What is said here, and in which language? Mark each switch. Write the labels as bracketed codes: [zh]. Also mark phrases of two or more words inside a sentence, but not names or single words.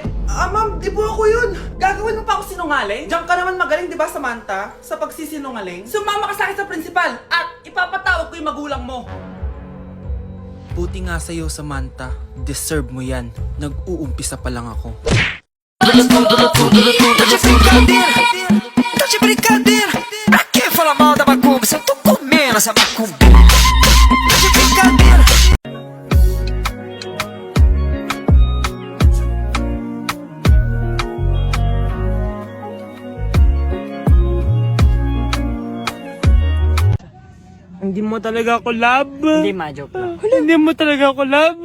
[tl] Ma'am, di po ako yun. Gagawin mo pa ako sinungaling? Diyan ka naman magaling, di ba, Samantha? Sa pagsisinungaling? Sumama ka sa akin sa principal at ipapatawag ko yung magulang mo. Buti nga sa'yo, Samantha. Deserve mo yan. Nag-uumpisa pa lang ako. [pt] Tá de brincadeira, pra que falar mal da macumba se eu tô comendo essa macumba? Tá de brincadeira. [tl] Hindi mo talaga ako love. Hindi, ma-joke lang. Hindi mo talaga ako love.